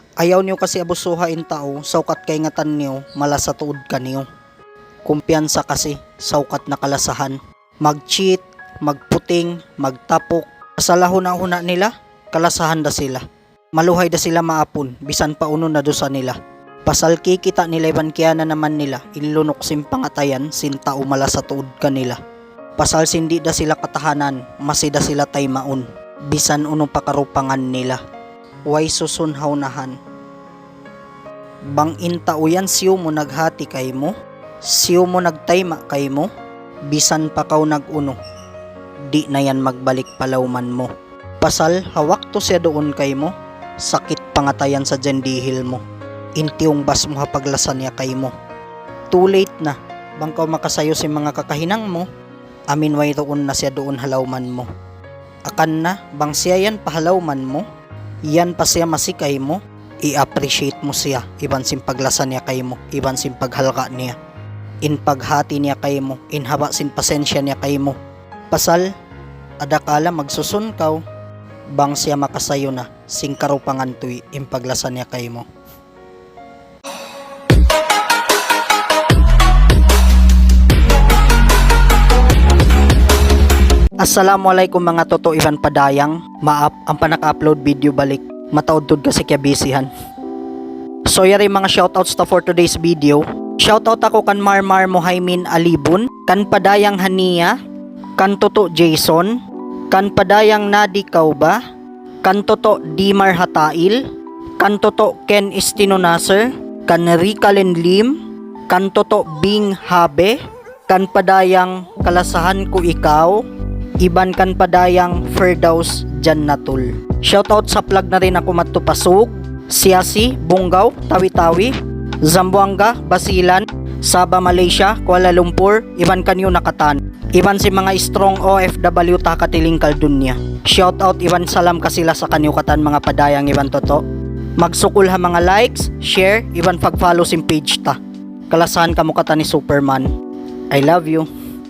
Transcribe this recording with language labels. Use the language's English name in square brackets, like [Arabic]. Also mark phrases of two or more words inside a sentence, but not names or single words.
[Tausug] Ayaw niyo kasi abusuhain tao, saukat kay ngatan niyo, mala sa tuod ka niyo. Kumpiyansa kasi, saukat na kalasahan. Mag-cheat, magputing, magtapok. Sa lahuna-huna nila, kalasahan da sila. Maluhay da sila maapon, bisan pa uno na dosa nila. Pasal kikita nila iban kaya na naman nila, ilunok simpangatayan, sinta umala sa tuod kanila. Pasal sindi da sila katahanan, masida sila taymaon, bisan uno pakarupangan nila. Way susunhaw nahan. Bang inta uyan siyo mo naghati kay mo, siyo mo nagtayma kay mo, bisan pa kaw naguno, di na yan magbalik palawman mo. Pasal hawak to siya doon kay mo, sakit pangatayan sa jandihil mo, intiong bas mo hapaglasan niya kay mo. [English] Too late [Tausug] na, bang kaw makasayo si mga kakahinang mo, amin way doon na siya doon halawman mo. Akan na, bang siya yan pahalawman mo, yan pa siya masikay mo, i-appreciate mo siya, iban sim paglasan niya kay mo, iban sim paghalka niya, in paghati niya kay mo, in haba sin pasensya niya kay mo. Pasal, adakala magsusun kaw, bang siya makasayo na, sing karupangan tuy, in paglasan niya kay mo. Assalamualaikum mga toto Ivan Padayang. Maap ang panaka-upload video balik. Mataudtod kasi kaya busyhan. So yari mga shoutouts ta [English] for today's video. [Tausug] Shoutout ako kan Marmar Mohaimin Alibun, kan Padayang Hania, kan Toto Jason, kan Padayang Nadi Kauba, kan Toto Dimar Hatail, kan Toto Ken Istino Nasser, kan Rika Lim, kan Toto Bing Habe, kan Padayang Kalasahan Ko Ikaw, iban kan Padayang Firdaus Jannatul. Shoutout sa plug na rin ako matupasog, Siasi, Bungaw, Tawi-Tawi, Zamboanga, Basilan, Sabah, Malaysia, Kuala Lumpur, iban kanyo nakatan. Iban si mga strong OFW ta katiling kaldunya. Shoutout iban salam kasila sa kanyo katan mga Padayang iban toto. Magsukul ha mga likes, share, iban pag-follow sim page ta. Kalasahan kamo katan ni Superman. [English] I love you.